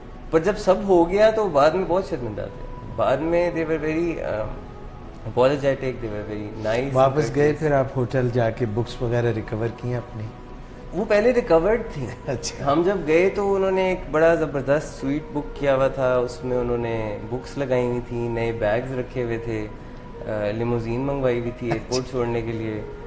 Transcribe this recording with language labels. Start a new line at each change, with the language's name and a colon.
Urdu: پر جب سب ہو گیا تو بعد میں بہت شرمندہ تھے. بعد میں
English: they were very apologetic, they were very nice.
Urdu: واپس گئے پھر آپ ہوٹل جا کے بکس وغیرہ ریکور کی اپنی؟ وہ پہلے ریکورڈ تھی. اچھا. ہم جب گئے تو انہوں نے ایک بڑا زبردست سویٹ بک کیا ہوا تھا, اس میں انہوں نے بکس لگائی ہوئی تھیں, نئے بیگز رکھے ہوئے تھے, لیموزین منگوائی ہوئی تھی ایئرپورٹ چھوڑنے کے لیے.